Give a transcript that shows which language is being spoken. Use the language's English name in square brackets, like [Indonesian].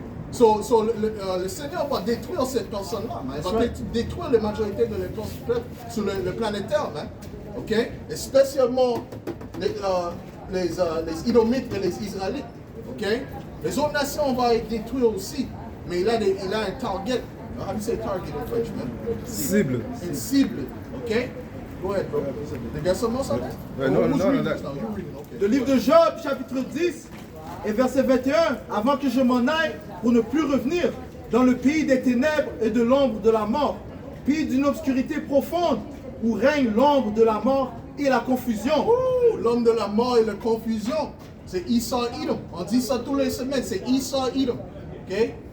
[French] So le Seigneur va détruire cette personne-là. Il va détruire la majorité de les personnes sur le planétaire. Hein? Ok? Et spécialement les Idomites et les Israélites. Ok? Les autres nations vont être détruites aussi. Mais il a un target. [English] How do you say target in French, man? [French] Cible. Une cible. Ok? [English] Go ahead, bro. You got something else on that? No. You're reading, okay. [French] Le livre de Job, chapitre 10 et verset 21. Avant que je m'en aille pour ne plus revenir dans le pays des ténèbres et de l'ombre de la mort, pays d'une obscurité profonde où règne l'ombre de la mort et la confusion. L'homme de la mort et la confusion. C'est Esau Edom. On dit ça tous les semaines. C'est Esau Edom. Ok?